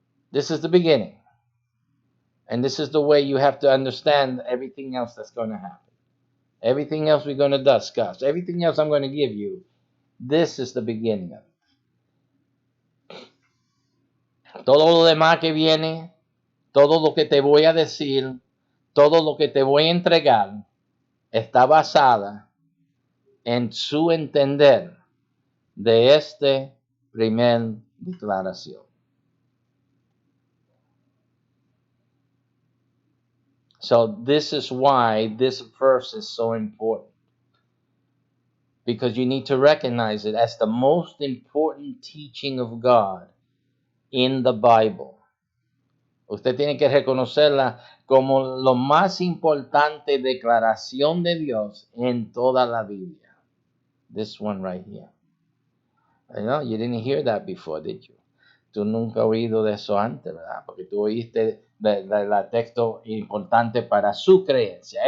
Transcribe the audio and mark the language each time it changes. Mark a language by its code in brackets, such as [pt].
[en] This is the beginning. And this is the way you have to understand everything else that's going to happen. Everything else we're going to discuss. Everything else I'm going to give you. This is the beginning of it. [es] Todo lo demás que viene, todo lo que te voy a decir, todo lo que te voy a entregar, está basada en su entender de este primer declaración. [en] So this is why this verse is so important. Because you need to recognize it as the most important teaching of God in the Bible. [es] Usted tiene que reconocerla como lo más importante declaración de Dios en toda la Biblia. [en] This one right here. I know you didn't hear that before, did you? [es] Tú nunca has oído de eso antes, ¿verdad? Porque tú oíste el texto importante para su creencia.